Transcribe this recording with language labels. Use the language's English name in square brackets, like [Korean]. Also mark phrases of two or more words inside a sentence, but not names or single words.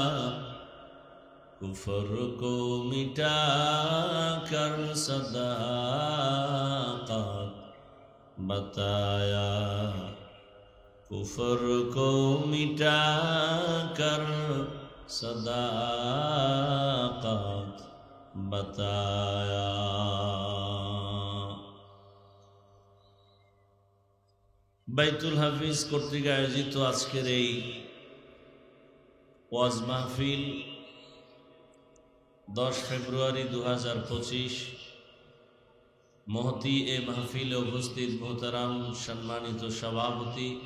[Urdu] کفر کو مٹا کر صداقت بتایا کفر کو مٹا کر صداقت بتایا [Bangla] বাইতুল হাফিজ কর্তৃক আয়োজিত আজকের এই ওয়াজ মাহফিল 10 ফেব্রুয়ারি 2025 মহতি এ মাহফিলে উপস্থিত মোহতারাম সম্মানিত সভাপতি